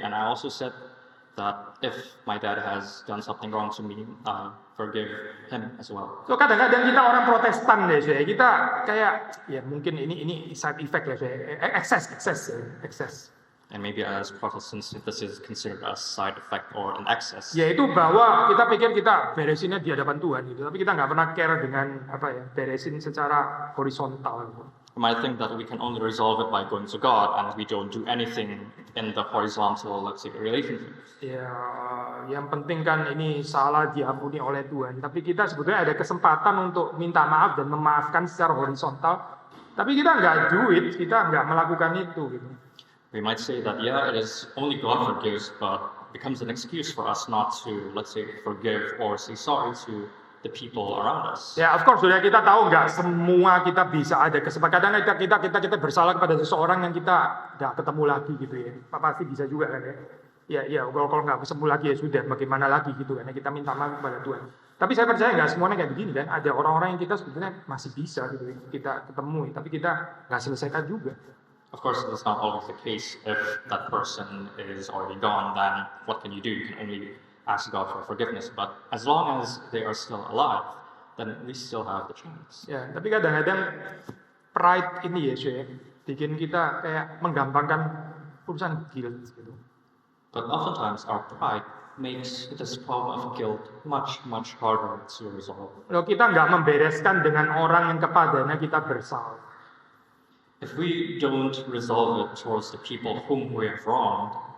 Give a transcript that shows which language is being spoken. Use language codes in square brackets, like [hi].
[en] And I also said that if my dad has done something wrong to me, I forgive him as well. [id] So kadang-kadang kita orang Protestan deh, saya kita kayak ya mungkin ini side effect ya, saya excess. [en] And maybe as Protestants, this is considered a side effect or an excess. [id] Yaitu bahwa kita pikir kita beresinnya di hadapan Tuhan gitu, tapi kita nggak pernah care dengan beresin secara horizontal. [en] We might think that we can only resolve it by going to God, and we don't do anything in the horizontal, let's say, relationships. [id] Ya, yang penting kan ini salah diampuni oleh Tuhan. Tapi kita sebetulnya ada kesempatan untuk minta maaf dan memaafkan secara horizontal. Tapi kita nggak do it, kita nggak melakukan itu gitu. [en] We might say that, yeah, it is only God forgives, but it becomes an excuse for us not to, let's say, forgive or say sorry to the people around us. [id] Ya, [en] of course, [id] sudah kita tahu nggak semua kita bisa ada kesempatan. Kadang kita bersalah kepada seseorang yang kita nggak ketemu lagi gitu ya. Pasti bisa juga kan ya. Ya, kalau nggak ketemu lagi ya sudah, bagaimana lagi gitu kan. Kita minta maaf kepada Tuhan. Tapi saya percaya nggak semuanya kayak begini kan. Ada orang-orang yang kita sebetulnya masih bisa gitu kita ketemu, tapi kita nggak selesaikan juga. [en] Of course, that's not always the case. If that person is already gone, then what can you do? You can only ask God for forgiveness. But as long as they are still alive, then we still have the chance. [id] Ya, tapi kadang-kadang pride ini ya, cuy, bikin kita kayak menggampangkan urusan guilt gitu. [en] But oftentimes, our pride makes this problem of guilt much, much harder to resolve. [id] Kalau kita nggak membereskan dengan orang yang kepadanya kita bersalah. [en] If we don't resolve it towards the people whom we have wronged,